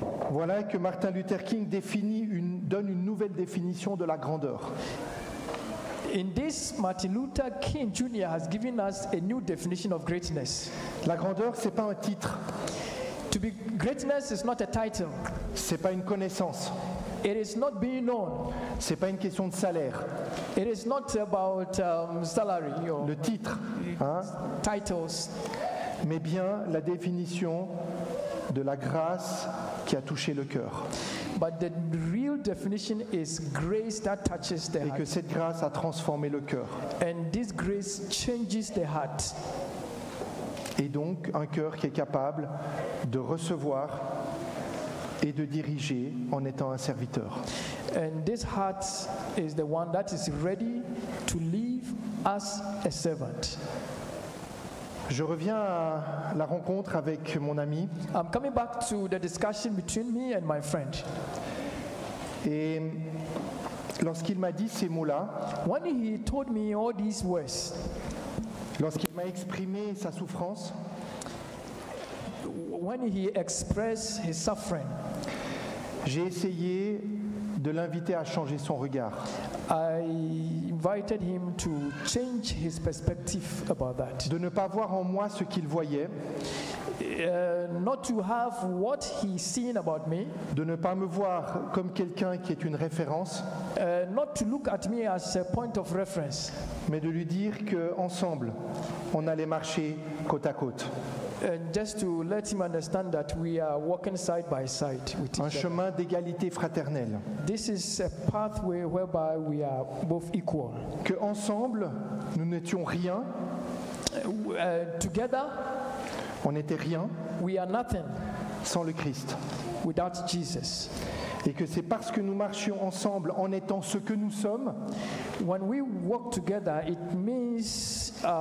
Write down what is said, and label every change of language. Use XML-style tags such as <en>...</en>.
<fr>Voilà que Martin Luther King donne une nouvelle définition de la grandeur.</fr> <en>In this, Martin Luther King Jr. has given us a new definition of greatness.</en> <fr>La grandeur, c'est pas un titre.</fr> <en>Greatness is not a title.</en> <fr>C'est pas une connaissance.</fr> <en>It is not being known.</en> <fr>C'est pas une question de salaire.</fr> <en>It is not about salary or</en> <fr>le titre,</fr> <en>titles.</en> <fr>Mais bien la définition de la grâce qui a touché le cœur.</fr> <en>But the real definition is grace that touches the heart.</en> <fr>Et que cette grâce a transformé le cœur.</fr> <en>And this grace changes the heart.</en> <fr>Et donc un cœur qui est capable de recevoir et de diriger en étant un serviteur.</fr> <en>And this heart is the one that is ready to live as a servant.</en> <fr>Je reviens à la rencontre avec mon ami.</fr> <en>I'm coming back to the discussion between me and my friend.</en> <fr>Et lorsqu'il m'a dit ces mots-là,</fr> <en>When he told me all these words,</en> <fr>lorsqu'il m'a exprimé sa souffrance,</fr> <en>when he expressed his suffering,</en> <fr>j'ai essayé de l'inviter à changer son regard.</fr> <en>I invited him to change his perspective about that.</en> <fr>De ne pas voir en moi ce qu'il voyait,</fr> <en>Not to have what he's seen about me,</en> <fr>de ne pas me voir comme quelqu'un qui est une référence,</fr> <en>not to look at me as a point of reference,</en> <fr>mais de lui dire qu'ensemble, on allait marcher côte à côte.</fr> <en>and just to let him understand that we are walking side by side with each other.</en> <fr>chemin d'égalité fraternelle.</fr> <en>This is a pathway whereby we are both equal.</en> <fr>Qu'ensemble, nous n'étions rien,</fr> <en>Together,</en> <fr>on n'était rien</fr> <en>we are nothing</en> <fr>sans le Christ.</fr> <en>without Jesus.</en> <fr>Et que c'est parce que nous marchions ensemble en étant ce que nous sommes</fr> <en>When we walk together, it means</en>